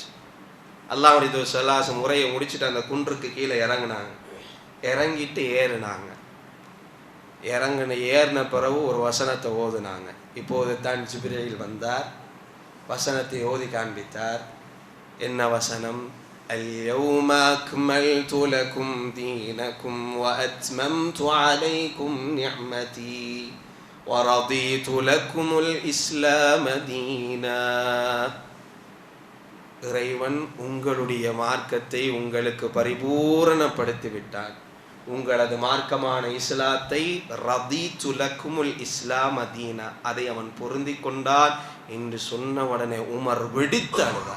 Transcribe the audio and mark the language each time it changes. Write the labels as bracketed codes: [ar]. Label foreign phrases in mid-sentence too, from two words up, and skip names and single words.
[ta] அல்லாஹ்வுடைய தூதர் [ar] صلى الله عليه وسلم [ta] உரையை முடிச்சுட்டு அந்த குன்றுக்கு கீழே இறங்குனாங்க. இறங்கிட்டு ஏறினாங்க. ஏறின பிறகு ஒரு வசனத்தை ஓதுனாங்க. இப்போது தான் ஜிப்ரீல் வந்தார், வசனத்தை ஓதி காண்பித்தார். என்ன வசனம்? [ar] اليوم أكملت لكم دينكم وأتممت عليكم نعمتي ورضيت لكم الإسلام دينا. [ta] இறைவன் உங்களுடைய மார்க்கத்தை உங்களுக்கு பரிபூரணப்படுத்தி விட்டார். உங்களது மார்க்கமான இஸ்லாத்தை [ar] رضيت لكم الإسلام دينا, [ta] அதை அவன் பொருந்தி கொண்டான் என்று சொன்ன உடனே உமர் வெடித்து அழுதார்.